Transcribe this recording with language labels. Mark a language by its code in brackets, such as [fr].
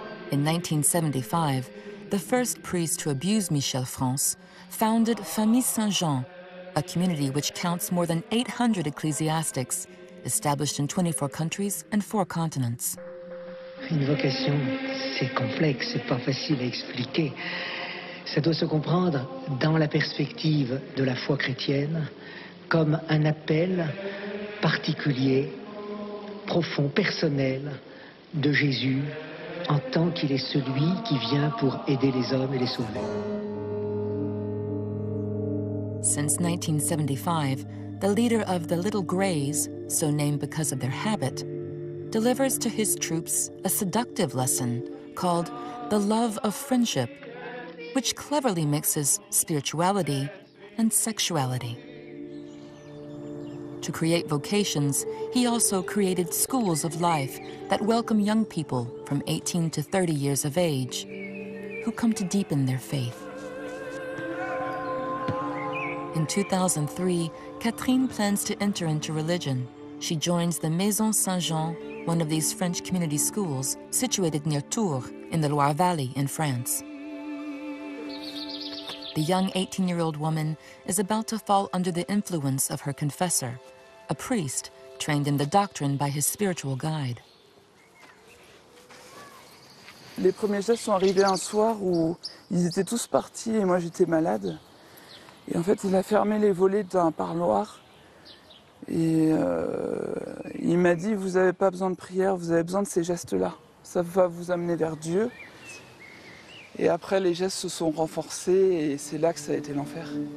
[en] In 1975, the first priest to abuse Michel France founded Famille Saint-Jean, a community which counts more than 800 ecclesiastics, established in 24 countries and 4 continents. [fr] Une vocation, c'est complexe, c'est pas facile à expliquer. Ça doit se comprendre dans la perspective de la foi chrétienne, comme un appel particulier, profond, personnel de Jésus en tant qu'il est celui qui vient pour aider les hommes et les sauver. [en] Since 1975, the leader of the Little Greys, so named because of their habit, delivers to his troops a seductive lesson called The Love of Friendship, which cleverly mixes spirituality and sexuality. To create vocations, he also created schools of life that welcome young people from 18 to 30 years of age who come to deepen their faith. In 2003, Catherine plans to enter into religion. She joins the Maison Saint-Jean, one of these French community schools situated near Tours in the Loire Valley in France. The young 18-year-old woman is about to fall under the influence of her confessor, a priest trained in the doctrine by his spiritual guide. [fr] Les premiers gestes sont arrivés un soir où ils étaient tous partis et moi j'étais malade. Et en fait, il a fermé les volets d'un parloir et il m'a dit « Vous n'avez pas besoin de prière, vous avez besoin de ces gestes-là. Ça va vous amener vers Dieu. » Et après, les gestes se sont renforcés et c'est là que ça a été l'enfer.